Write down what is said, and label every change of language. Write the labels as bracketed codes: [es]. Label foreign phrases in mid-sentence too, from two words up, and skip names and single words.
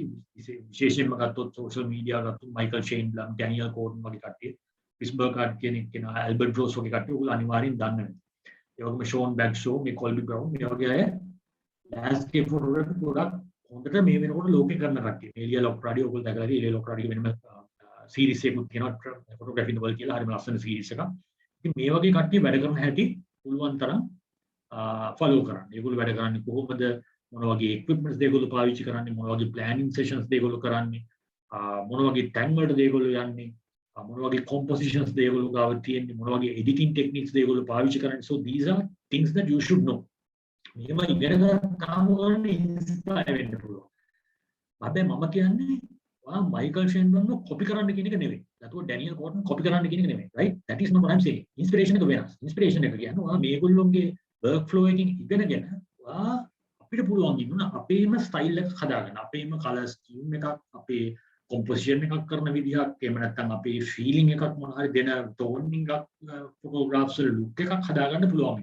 [si] විශේෂයෙන්ම ගත්තොත් [en] social media [si] ගත්තොත් Michael Shane Blum, Daniel Cohen වගේ කට්ටිය, Chris Burkhardt කෙනෙක් කෙනා, Albert Ross වගේ කට්ටිය ඕගොල්ලෝ අනිවාර්යෙන් දන්නවා. ඒ වගේම Sean Bagshaw, මේ Colby Brown මේ වගේ අය [en] landscape photography [si] ගොඩක් හොඳට මේ වෙනකොට ලෝකේ කරන කට්ටිය. එලියා ලොක්රාඩි ඕගොල්ලෝ දැකලා ඇති. එලියා ලොක්රාඩිගේ වෙනම series එකක් තියෙනවා [en] photography in the world [si] කියලා හරිම ලස්සන series එකක්. ඉතින් මේ වගේ කට්ටිය වැඩ කරන හැටි පුළුවන් තරම් follow කරන්න. ඒගොල්ලෝ වැඩ කරන්නේ කොහොමද, මොන වගේ equipments දෙගොල්ලෝ පාවිච්චි කරන්නේ, මොන වගේ [en] planning sessions [si] දෙගොල්ලෝ කරන්නේ, මොන වගේ tag වලට දෙගොල්ලෝ යන්නේ, මොන වගේ compositions දෙගොල්ලෝ ගාව තියෙන්නේ, මොන වගේ [en] editing techniques [si] දෙගොල්ලෝ පාවිච්චි කරන්නේ. [en] So these are things that you should know. [si] මේව ඉගෙන ගන්න කාම කරන්න inspire වෙන්න පුළුවන්. හැබැයි මම කියන්නේ ඔයා Michael Shane Blum copy කරන්න කියන එක නෙවෙයි. නැතුව Daniel Cohen copy කරන්න කියන එක නෙවෙයි. [en] Right? That is not what I'm saying. [si] Inspiration එක වෙනස්. Inspiration එක කියන්නේ ඔයා මේගොල්ලෝගේ workflow එකකින් ඉගෙනගෙන අපිට පුළුවන් ඉන්න අපේම ස්ටයිල් එක හදාගන්න, අපේම [en] colour scheme [si] එකක්, අපේ කොම්පොසිෂන් එකක් කරන විදිහක්, එහෙම නැත්නම් අපේ ෆීලිං එකක් මොන හරි දෙන ටෝනින් එකක් ෆොටෝග්‍රාෆ්ස් වල ලුක් එකක් හදාගන්න පුළුවන්.